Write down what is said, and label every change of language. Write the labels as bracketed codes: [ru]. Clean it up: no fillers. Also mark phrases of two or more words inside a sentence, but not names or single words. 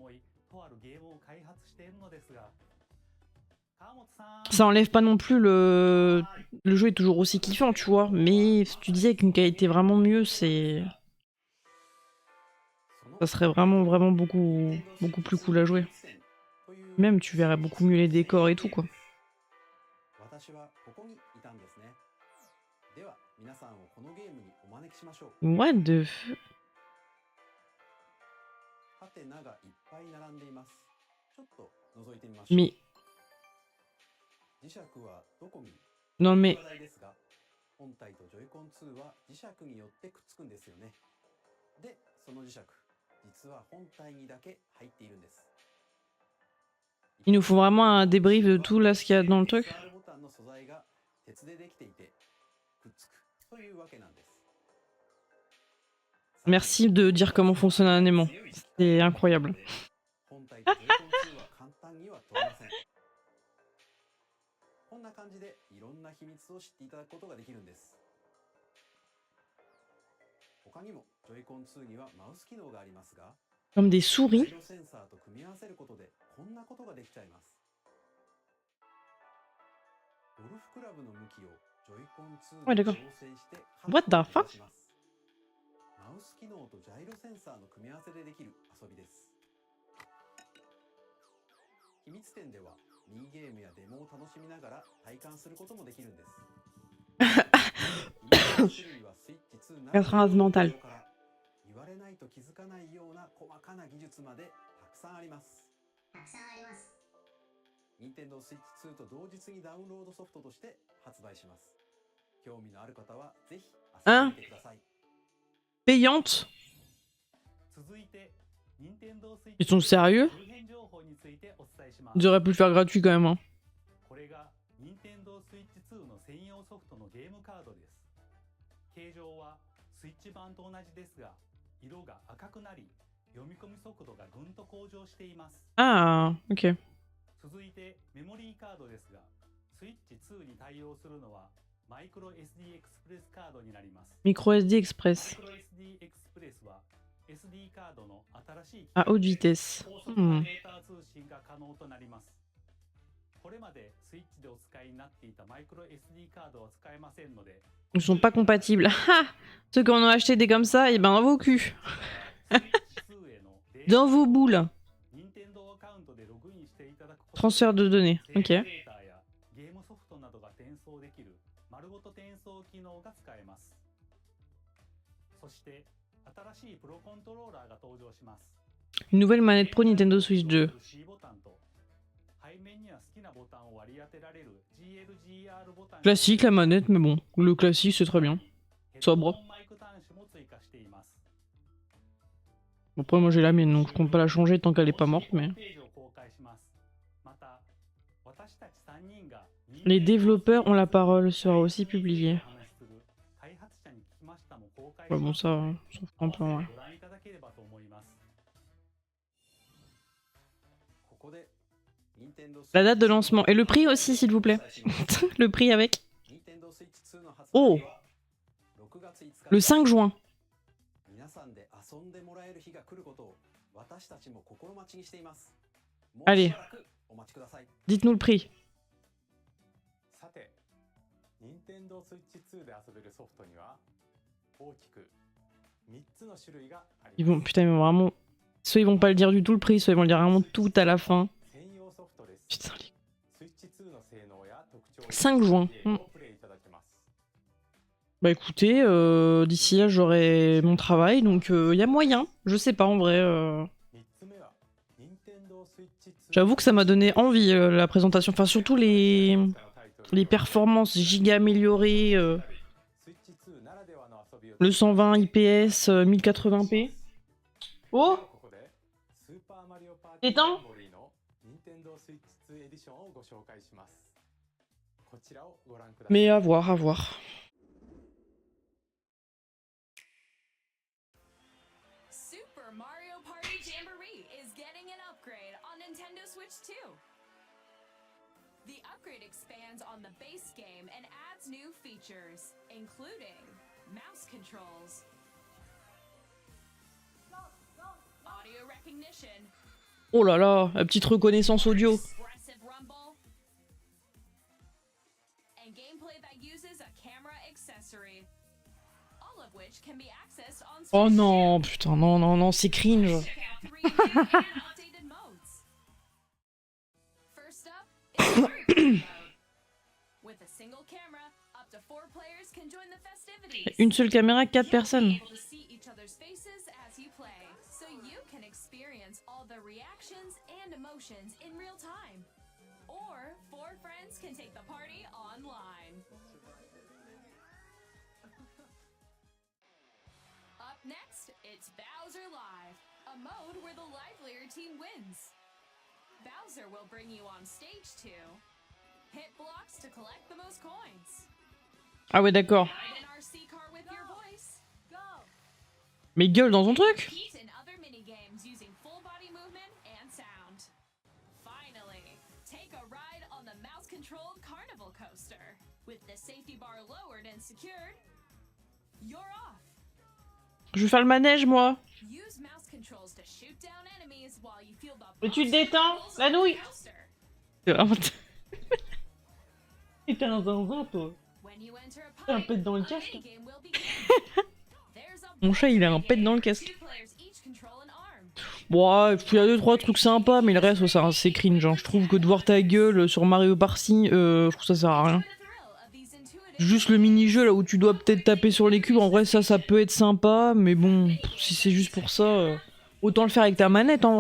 [fr] Ça enlève pas non plus le... Le jeu est toujours aussi kiffant, tu vois. Mais si tu disais avec une qualité vraiment mieux, c'est... Ça serait vraiment, vraiment beaucoup plus cool à jouer. Même, tu verrais beaucoup mieux les décors et tout, quoi. [en] What the f... [fr] Mais... Non mais... [ja] 本体とジョイコン2は磁石によってくっつくんですよね。で、その磁石、実は本体にだけ入っているんです。 [fr] Il nous faut vraiment un débrief de tout là ce qu'il y a dans le truc. Merci de dire comment fonctionne un aimant. C'est incroyable. [ja] こんな感じでいろんな秘密を知っていただくことができるんです。他にもジョイコン2にはマウス機能がありますが、 [fr] Comme des souris. [ja] ジャイロセンサーと組み合わせることでこんなことができちゃいます。ゴルフクラブの向きをジョイコン2で調整して [en] What the fuck? [ja] マウス機能とジャイロセンサーの組み合わせでできる遊びです。秘密展ではミニゲームやデモを楽しみながら体感することもできるんです。 [fr] Étrange mental. [ja] 言われないと気づかないような細かな技術までたくさんあります。Nintendo Switch 2と同日にダウンロードソフトとして発売します。興味のある方はぜひ遊んでみてください。 [fr] Payante? Ils sont sérieux? Ils auraient pu le faire gratuit quand même. Hein. [ja] これが Nintendo Switch 2の専用ソフトのゲームカードです。形状はスイッチ版と同じですが、色が赤くなり、読み込み速度がぐんと向上しています。 [fr] Ah, ok. [ja] 続いてメモリーカードですが、スイッチ2に対応するのはマイクロ SD エクスプレスカードになります。 [fr] Micro SD Express. [ja] マイクロ SD エクスプレスは SD カードの新しい [fr] À haute vitesse. [ja] 高速なデータ通信が可能となります。これまでスイッチでお使いになっていたマイクロ SD カードは使えませんので、 [fr] Ils sont pas compatibles. Ah! Ceux qui en ont acheté des comme ça, et ben dans vos culs. Dans vos boules. Transfert de données. Ok. [ja] ゲームソフトなどが転送できる丸ごと転送機能が使えます。そして新しいプロコントローラーが登場します。 [fr] Une nouvelle manette Pro Nintendo Switch 2. [ja] ボタンと背面には好きなボタンを割り当てられる GLGR ボタン [fr] Classique la manette, mais bon. Le classique c'est très bien. Sobre. [ja] マイク端子も追加しています。 [fr] Après moi j'ai la mienne donc je compte pas la changer tant qu'elle est pas morte mais... [ja] ページを公開します。また私たち3人が [fr] Les développeurs ont la parole sera aussi publié. [ja] 開発者に聞きましたも公開 [fr] Ouais, bon ça, on s'en fout un peu ouais. [ja] ご覧いただければと思います。ここで Nintendo [fr] La date de lancement. Et le prix aussi s'il vous plaît. Le prix avec. [ja] Nintendo Switch 2の発売 Oh! は6月5日 [fr] Le 5 juin. [ja] 皆さんで遊んでもらえる日が来ることを私たちも心待ちにしています。もう [fr] Allez. [ja] しばらくお待ちください。 [fr] Dites-nous le prix. [ja] さて、任天堂スイッチ2で遊べるソフトには大きく3つの種類があり [fr] Ils [ja] ます。 [fr] vont, putain, ils vont vraiment... Soit ils vont pas le dire du tout le prix, soit ils vont le dire vraiment tout à la fin. [ja] 専用ソフトです。 [fr] Putain, les... [ja] スイッチ2の性能や特徴を [fr] 5 juin. [ja] ゲームをプレイいただけます。 [fr] Bah écoutez, d'ici là j'aurai mon travail, donc y a moyen. Je sais pas en vrai. [ja] 3 つ目は任天堂スイッチ2 [fr] J'avoue que ça m'a donné envie la présentation. Enfin surtout les performances giga améliorées. [ja] スイッチ2ならではの遊びを [fr] Le 120 IPS, 1080p. Oh [ja] ここでスーパーマリオパーティー [fr] Éteins [ja] メモリーの任天堂スイッチ2エディションをご紹介します。こちらをご覧ください。 [fr] Mais à voir, à voir. [en] Super Mario Party Jamboree is getting an upgrade on Nintendo Switch 2. The upgrade expands on the base game and adds new features, including mouse controls, audio recognition, [fr] Oh là là, la petite reconnaissance audio. [en] expressive rumble, and gameplay that uses a camera accessory, all of which can be accessed on Oh Switch 2. [fr] non, putain, non, non, non, c'est cringe. [en] Check out 3 new and updated modes. First up is Mario Party mode. With a single camera, up to 4 players can join the festivities. [fr] Une seule caméra, 4 [en] You'll be [fr] personnes. [en] able to see each other's faces as you play, so you can experience all the reactions and emotions in real time. Or 4 friends can take the party online. Up next, it's Bowser Live, a mode where the livelier team wins. Bowser will bring you on stage 2. Hit blocks to collect the most coins. [fr] Ah ouais, d'accord. [en] Ride an RC car with your voice. Go. [fr] Mais gueule dans ton truc. [en] Compete in other minigames using full body movement and sound. Finally, take a ride on the mouse-controlled carnival coaster. With the safety bar lowered and secured, you're off. [fr] Je vais faire le manège, moi. [en] Use mouse controls to shoot down enemies while you feel the [fr] Mais tu te [en] bouncy [fr] détends, [en] ripples [fr] la [en] on the [fr] nouille. [en] coaster. [fr] C'est vraiment... T'es un zinzin, toi. [en] When you enter a [fr] T'as un [en] pipe, [fr] pet dans le [en] a [fr] casque. [en] minigame will begin. There's a [fr] Mon chat, il a un [en] bowling [fr] pet dans le [en] game. [fr] casque. [en] 2 players each control an arm. [fr] Bon, il y a 2-3 trucs sympas, mais le reste, ça, c'est cringe. Hein. Je trouve que de voir ta gueule sur Mario Party, je trouve ça sert à rien. [en] Enjoy the thrill of these intuitive [fr] Juste le mini-jeu, là où tu dois peut-être taper sur les cubes, en vrai, ça peut être sympa, mais bon, si c'est juste pour ça, autant le faire avec ta manette, en vrai.